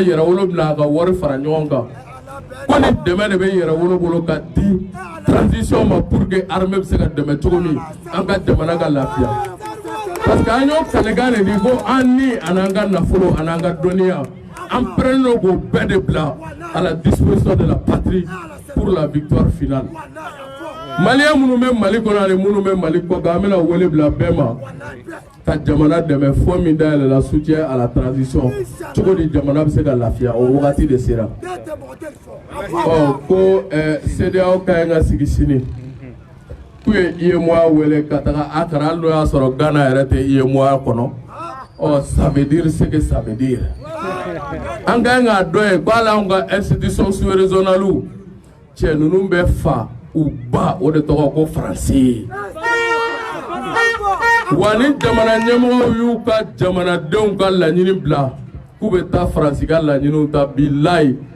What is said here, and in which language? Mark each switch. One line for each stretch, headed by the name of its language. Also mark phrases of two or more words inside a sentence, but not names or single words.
Bambara: yɛrɛwolo bɛna a ka wari fara ɲɔgɔn kan ko ni dɛmɛ de bɛ yɛrɛwolo bolo ka di transition ma
French: pour que armée
Bambara: bɛ se ka dɛmɛ cogo min an ka jamana ka lafiya
French: parce que
Bambara: an y'o kalekan de di ko an ni an'an ka nafolo an'an ka dɔnniya an pɛrɛnnen don k'o bɛɛ de bila
French: à la disposition de la patrie pour la victoire finale
Bambara: maliyɛn minnu bɛ Mali kɔnɔ ani minnu bɛ Mali kɔ kan an bɛna wele bila bɛɛ ma ka jamana dɛmɛ fond min dayɛlɛla
French: soutien à la transition
Bambara: cogo di jamana bɛ se ka lafiya o wagati de sera ko CEDEAO ka ɲi ka sigi sini k'u ye UEMOA wele ka taga Accra hali n'o y'a sɔrɔ Ghana yɛrɛ tɛ UEMOA kɔnɔ
French: ça veut dire ce que ça veut dire
Bambara: an ka ɲi k'a dɔn ye ko hali anw ka
French: institution sous-régionales
Bambara: cɛ ninnu bɛ fa u ba o de tɔgɔ ko Faransi wa ni jamana ɲɛmɔgɔw y'u ka jamanadenw ka laɲini bila k'u bɛ taa Faransi ka laɲiniw ta bilahi